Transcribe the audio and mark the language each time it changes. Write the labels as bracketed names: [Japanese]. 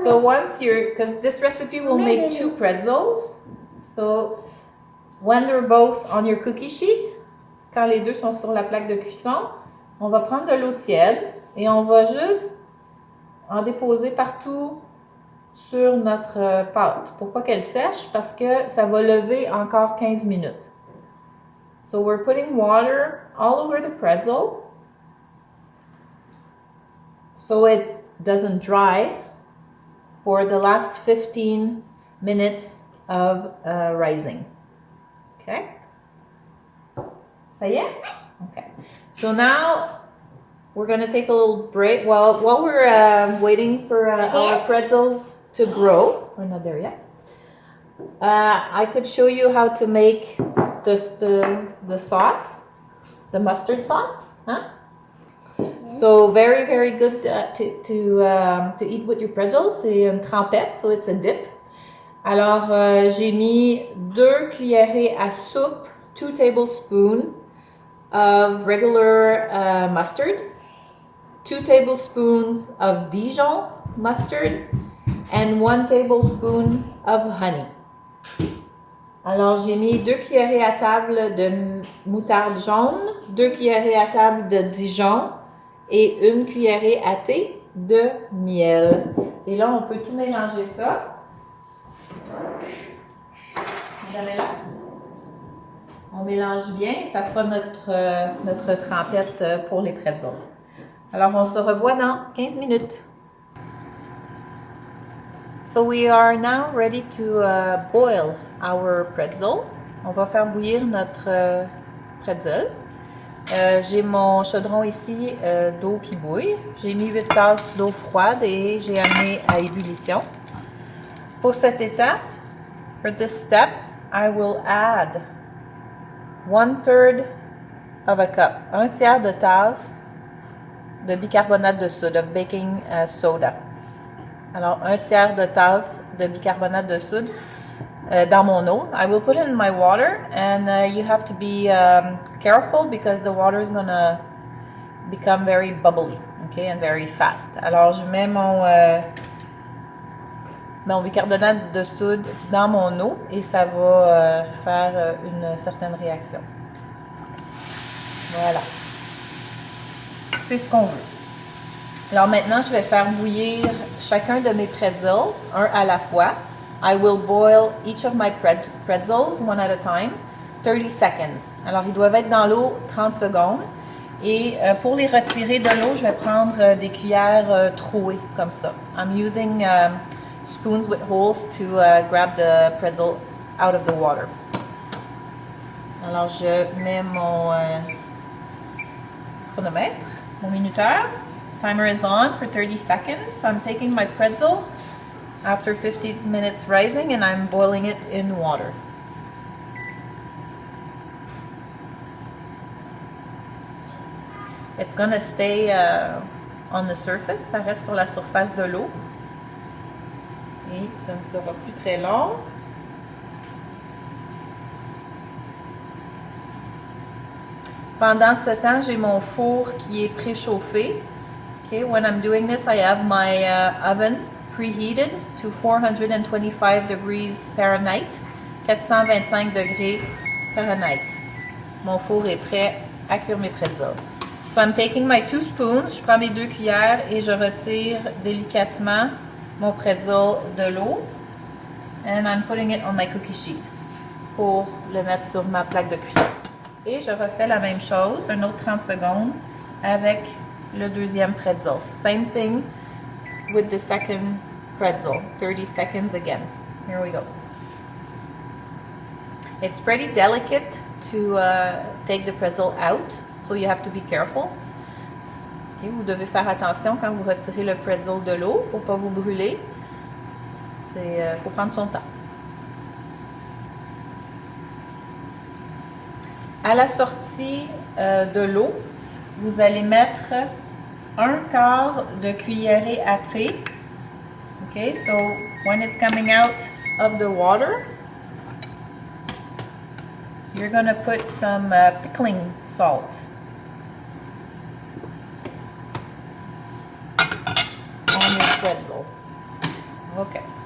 [English] So once you're, because this recipe will make 2 pretzels. So when they're both on your cookie sheet, [French] quand les deux sont sur la plaque de cuisson, on va prendre de l'eau tiède et on va juste en déposer partout sur notre pâte. Pourquoi qu'elle sèche? Parce que ça va lever encore 15 minutes. [English] So we're putting water all over the pretzel so it doesn't dry for the last 15 minutes of rising. Okay? [French] Ça y est? [English] Okay. So now we're going to take a little break while we're waiting for our pretzels to grow. We're not there yet. I could show you how to make the sauce, the mustard sauce. Huh? So very, very good to eat with your pretzels. [French] C'est une trempette, [English] so it's a dip. [French] Alors, j'ai mis 2 cuillerées à soupe, [English] 2 tablespoons of regular mustard, 2 tablespoons of Dijon mustard, and 1 tablespoon of honey. [French] Alors, j'ai mis 2 cuillerées à table de moutarde jaune, 2 cuillerées à table de Dijon et 1 cuillerée à thé de miel. Et là, on peut tout mélanger ça. On mélange bien et ça fera notre trempette pour les pretzels. Alors, on se revoit dans 15 minutes. [English] So we are now ready to boil our pretzel. [French] On va faire bouillir notre pretzel. J'ai mon chaudron ici d'eau qui bouille. J'ai mis 8 tasses d'eau froide et j'ai amené à ébullition. Pour cette étape, [English] for this step, I will add 1/3 of a cup, [French] 1 tiers de tasse de bicarbonate de soude, [English] of baking soda. [French] Alors, 1 tiers de tasse de bicarbonate de soude dans mon eau. [English] I will put it in my water and you have to be careful because the water is going to become very bubbly, okay, and very fast. [French] Alors, je mets mon bicarbonate de soude dans mon eau et ça va faire une certaine réaction. Voilà. C'est ce qu'on veut. Alors maintenant, je vais faire bouillir chacun de mes pretzels, un à la fois. [English] I will boil each of my pretzels, one at a time, 30 seconds. [French] Alors, ils doivent être dans l'eau 30 secondes. Et pour les retirer de l'eau, je vais prendre des cuillères trouées, comme ça. [English] I'm using spoons with holes to grab the pretzel out of the water. [French] Alors, je mets mon chronomètre, mon minuteur. [English] Timer is on for 30 seconds. So I'm taking my pretzel after 15 minutes rising and I'm boiling it in water. It's gonna stay on the surface. [French] Ça reste sur la surface de l'eau. Et ça ne sera plus très long. Pendant ce temps, j'ai mon four qui est préchauffé. [English] Okay, when I'm doing this, I have my oven preheated to 425 degrees Fahrenheit, [French] 425 degrés Fahrenheit. Mon four est prêt à cuire mes pretzels. [English] So I'm taking my 2 spoons, [French] je prends mes 2 cuillères et je retire délicatement mon pretzel de l'eau. [English] And I'm putting it on my cookie sheet [French] pour le mettre sur ma plaque de cuisson. Et je refais la même chose, un autre 30 secondes, avec le deuxième pretzel. [English] Same thing with the second pretzel. 30 seconds again. Here we go. It's pretty delicate to take the pretzel out, so you have to be careful. [French] Okay, vous devez faire attention quand vous retirez le pretzel de l'eau pour ne pas vous brûler. Il faut prendre son temps. À la sortie de l'eau, vous allez mettre 1/4 de cuillerée à thé. [English] Okay, so when it's coming out of the water, you're going to put some pickling salt on your pretzel. Okay.